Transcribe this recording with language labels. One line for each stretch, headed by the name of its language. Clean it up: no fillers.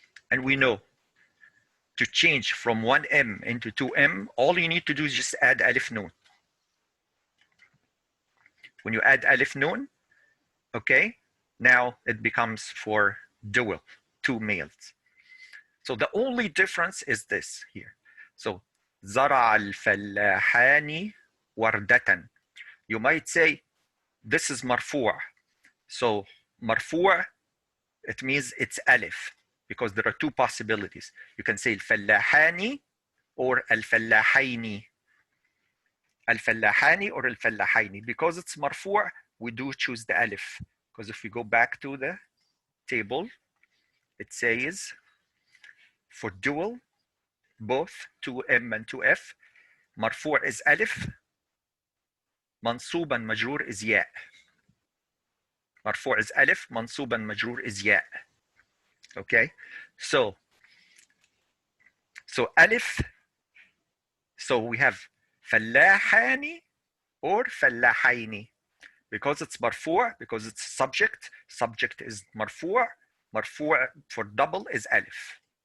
English: And we know to change from 1M into 2M, all you need to do is just add alif noon. When you add alif noon, okay, now it becomes for dual, two males. So the only difference is this here.
Arabic: So زرع الفلاحان وردة.
English: You might say this is مرفوع. So مرفوع, it means it's alif, because there are two possibilities. You can say الفلاحان or الفلاحين.
Arabic: الفلاحان or الفلاحين.
English: Because it's مرفوع, we do choose the alif. Because if we go back to the table, it says for dual, both 2M and 2F, مرفوع is alif,
Arabic: منصوبا مجرور
English: is ياء. مرفوع is alif,
Arabic: منصوبا مجرور
English: is ياء. Okay, so alif, so we have فلاحان or فلاحين. Because it's مرفوع, because it's subject is مرفوع. مرفوع for double is alif.